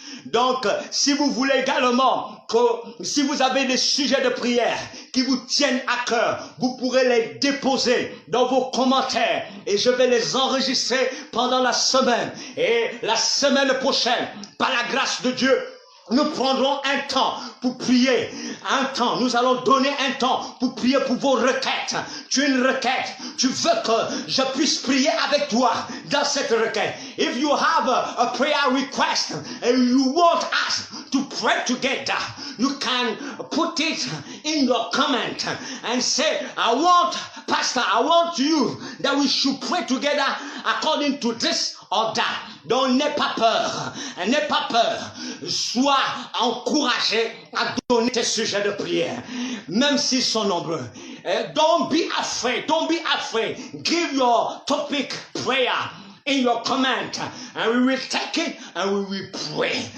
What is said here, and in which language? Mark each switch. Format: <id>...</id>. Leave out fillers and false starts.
<fr>Donc, si vous voulez également si vous avez des sujets de prière qui vous tiennent à cœur, vous pourrez les déposer dans vos commentaires et je vais les enregistrer pendant la semaine. Et la semaine prochaine, par la grâce de Dieu, nous prendrons un temps pour prier. Nous allons donner un temps pour prier pour vos requêtes. Tu as une requête. Tu veux que je puisse prier avec toi dans cette requête.</fr> <en>If you have a prayer request and you want us to pray together, you can put it in your comment and say, Pastor, I want you that we should pray together according to this or that.</en> <fr>Donc n'aie pas peur, n'aie pas peur. Sois encouragé à donner tes sujets de prière, même s'ils sont nombreux.</fr> <en>Don't be afraid, don't be afraid. Give your topic prayer in your comment, and we will take it and we will pray.</en>